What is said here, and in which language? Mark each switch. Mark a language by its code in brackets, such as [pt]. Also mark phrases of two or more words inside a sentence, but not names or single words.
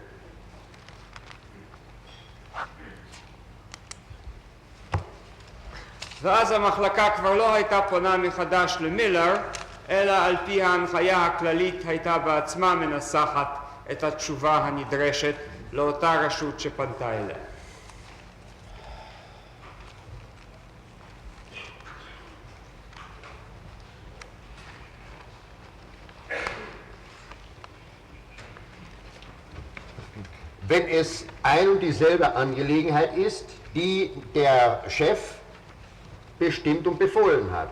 [he] ואז המחלקה כבר לא הייתה פונה מחדש למילר, אלא על פי ההנחיה הכללית הייתה בעצמה מנסחת את התשובה הנדרשת לאותה רשות שפנתה אליה. [de] Wenn es ein und dieselbe Angelegenheit ist, die der Chef bestimmt und befohlen hat.